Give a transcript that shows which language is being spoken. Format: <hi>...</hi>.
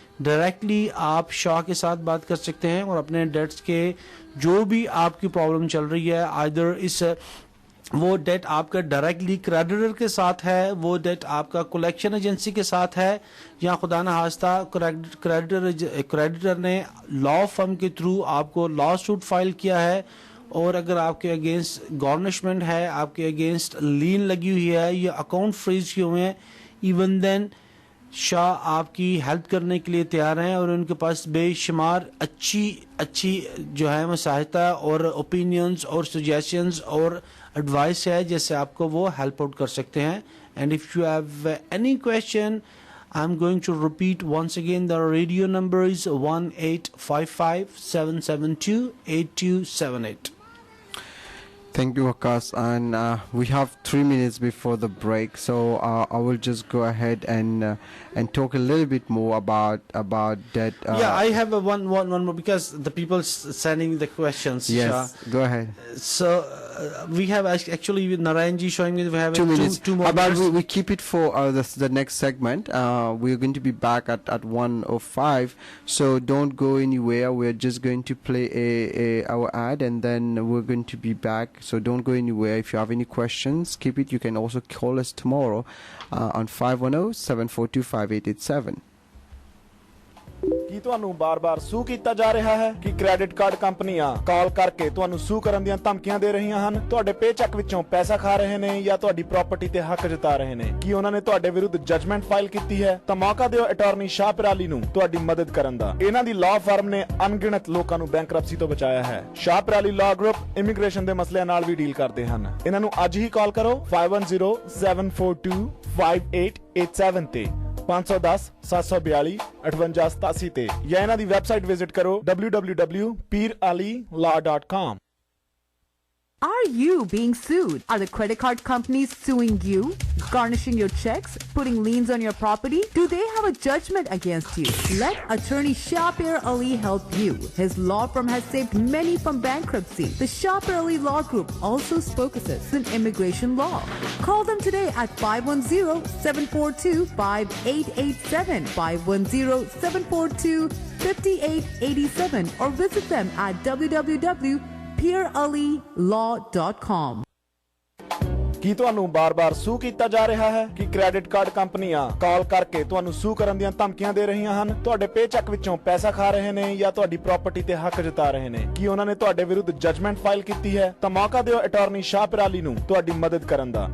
<ur>Directly آپ شاہ کے ساتھ بات کر سکتے ہیں اور اپنے ڈیٹس کے جو بھی آپ کی پرابلم چل رہی ہے, آئدر اس وہ ڈیٹ آپ کا ڈائریکٹلی کریڈیٹر کے ساتھ ہے, وہ ڈیٹ آپ کا کلیکشن ایجنسی کے ساتھ ہے, یا خدا نخواستہ کریڈیٹر نے لا فرم کے تھرو آپ کو لا سوٹ فائل کیا ہے, اور اگر آپ کے اگینسٹ گارنشمنٹ ہے, آپ کے اگینسٹ لین لگی ہوئی ہے یا اکاؤنٹ فریز کیے ہوئے ہیں, ایون دین شاہ آپ کی ہیلپ کرنے کے لیے تیار ہیں, اور ان کے پاس بے شمار اچھی جو ہے مساہتہ اور اوپینینز اور سجیشنز اور ایڈوائس ہے جیسے آپ کو وہ ہیلپ آؤٹ کر سکتے ہیں.</ur> <en>And if you have any question, I am going to repeat once again, the radio number is 1855-772-8278. Thank you, Akas. And we have 3 minutes before the break, so I will just go ahead and talk a little bit more about that. Yeah, I have one more because the people sending the questions. Yes, Shah. go ahead. So we have actually with Narayan ji showing me we have 2 minutes. Two more How about minutes. we keep it for the next segment. We're going to be back at 1:05, so don't go anywhere. We're just going to play our ad, and then we're going to be back. So don't go anywhere. If you have any questions, keep it. You can also call us tomorrow on 510-742-5887.</en> <pa>ਕੀ ਤੁਹਾਨੂੰ ਬਾਰ-ਬਾਰ ਸੂ ਕੀਤਾ ਜਾ ਰਿਹਾ ਹੈ ਕਿ credit card ਕੰਪਨੀਆਂ ਕਾਲ ਕਰਕੇ ਤੁਹਾਨੂੰ ਸੂ ਕਰਨ ਦੀਆਂ ਧਮਕੀਆਂ ਦੇ ਰਹੀਆਂ ਹਨ, ਤੁਹਾਡੇ ਪੇਚੈਕ ਵਿੱਚੋਂ ਪੈਸਾ ਖਾ ਰਹੇ ਨੇ ਜਾਂ ਤੁਹਾਡੀ ਪ੍ਰਾਪਰਟੀ ਤੇ ਹੱਕ ਜਤਾ ਰਹੇ ਨੇ? ਕੀ ਉਹਨਾਂ ਨੇ ਤੁਹਾਡੇ ਵਿਰੁੱਧ ਜਜਮੈਂਟ ਫਾਈਲ ਕੀਤੀ ਹੈ? ਤਾਂ ਮੌਕਾ ਦਿਓ ਅਟਾਰਨੀ ਸ਼ਾਹ ਪਿਰਾਲੀ ਨੂੰ ਤੁਹਾਡੀ ਮਦਦ ਕਰਨ ਦਾ. ਇਹਨਾਂ ਦੀ ਲਾਅ ਫਰਮ ਨੇ ਅਣਗਿਣਤ ਲੋਕਾਂ ਨੂੰ ਬੈਂਕਰਪਸੀ ਤੋਂ ਬਚਾਇਆ ਹੈ. ਸ਼ਾਹ ਪਿਰਾਲੀ ਲਾਅ ਗਰੁੱਪ ਇਮੀਗ੍ਰੇਸ਼ਨ ਦੇ ਮਸਲਿਆਂ ਨਾਲ ਵੀ ਡੀਲ ਕਰਦੇ ਹਨ. ਇਹਨਾਂ ਨੂੰ ਅੱਜ ਹੀ ਕਾਲ ਕਰੋ 5107425887 ਤੇ 510-742-5887 ਤੇ, ਜਾਂ ਇਹਨਾਂ ਦੀ ਵੈਬਸਾਈਟ ਵਿਜ਼ਿਟ ਕਰੋ www.peeralilaw.com.</pa> <en>Are you being sued? Are the credit card companies suing you? Garnishing your checks? Putting liens on your property? Do they have a judgment against you? Let attorney Shah Peerally help you. His law firm has saved many from bankruptcy. The Shah Peerally Law Group also focuses on immigration law. Call them today at 510-742-5887, 510-742-5887, or visit them at www.peeralilaw.com.</en> <pa>ਕੀ ਤੁਹਾਨੂੰ ਬਾਰ-ਬਾਰ ਸੂ ਕੀਤਾ ਜਾ ਰਿਹਾ ਹੈ ਕਿ credit card ਕੰਪਨੀਆਂ ਕਾਲ ਕਰਕੇ ਤੁਹਾਨੂੰ ਸੂ ਕਰਨ ਦੀਆਂ ਧਮਕੀਆਂ ਦੇ ਰਹੀਆਂ ਹਨ, ਤੁਹਾਡੇ ਪੇਚੈਕ ਵਿੱਚੋਂ ਪੈਸਾ ਖਾ ਰਹੇ ਨੇ ਜਾਂ ਤੁਹਾਡੀ ਪ੍ਰਾਪਰਟੀ ਤੇ ਹੱਕ ਜਤਾ ਰਹੇ ਨੇ? ਕੀ ਉਹਨਾਂ ਨੇ ਤੁਹਾਡੇ ਵਿਰੁੱਧ ਜਜਮੈਂਟ ਫਾਈਲ ਕੀਤੀ ਹੈ? ਤਾਂ ਮੌਕਾ ਦਿਓ ਅਟਾਰਨੀ ਸ਼ਾਹ ਪਿਰਾਲੀ ਨੂੰ ਤੁਹਾਡੀ ਮਦਦ ਕਰਨ ਦਾ.</pa>